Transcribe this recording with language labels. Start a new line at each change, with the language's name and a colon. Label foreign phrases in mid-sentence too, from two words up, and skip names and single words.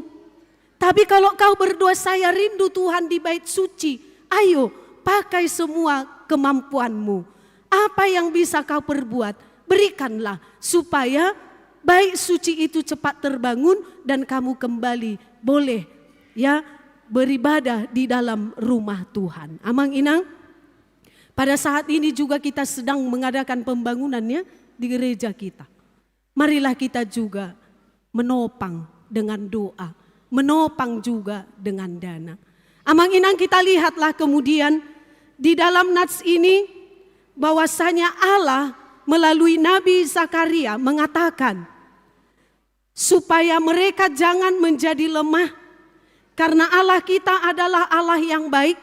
Indonesian: Tapi kalau kau berdoa, saya rindu Tuhan di bait suci, ayo pakai semua kemampuanmu. Apa yang bisa kau perbuat, berikanlah supaya bait suci itu cepat terbangun dan kamu kembali boleh ya beribadah di dalam rumah Tuhan.
Batak Toba: Amang inang,
Indonesian: pada saat ini juga kita sedang mengadakan pembangunannya di gereja kita. Marilah kita juga menopang dengan doa, menopang juga dengan dana.
Batak Toba: Amang inang,
Indonesian: kita lihatlah kemudian di dalam nats ini bahwasanya Allah melalui Nabi Zakaria mengatakan supaya mereka jangan menjadi lemah, karena Allah kita adalah Allah yang baik.